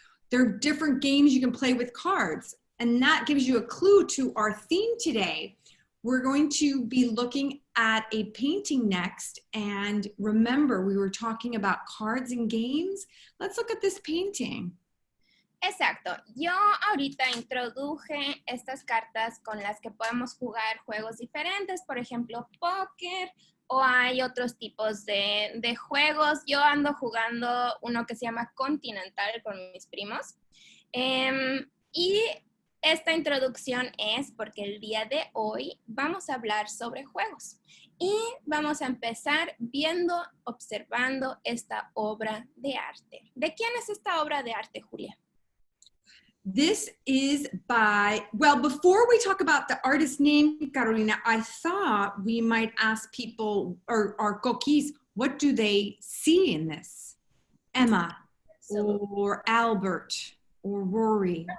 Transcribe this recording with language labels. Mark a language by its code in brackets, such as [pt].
[en] There are different games you can play with cards. And that gives you a clue to our theme today. We're going to be looking at a painting next. And remember, we were talking about cards and games. Let's look at this painting. [es] Exacto. Yo ahorita introduje estas cartas con las que podemos jugar juegos diferentes, por ejemplo, póker, o hay otros tipos de juegos. Yo ando jugando uno que se llama Continental con mis primos. Y esta introducción es porque el día de hoy vamos a hablar sobre juegos. Y vamos a empezar observando esta obra de arte. ¿De quién es esta obra de arte, Julia? [en] This is by, well, before we talk about the artist's name, Carolina, I thought we might ask people, or our coquis, what do they see in this? Emma, or Albert, or Rory.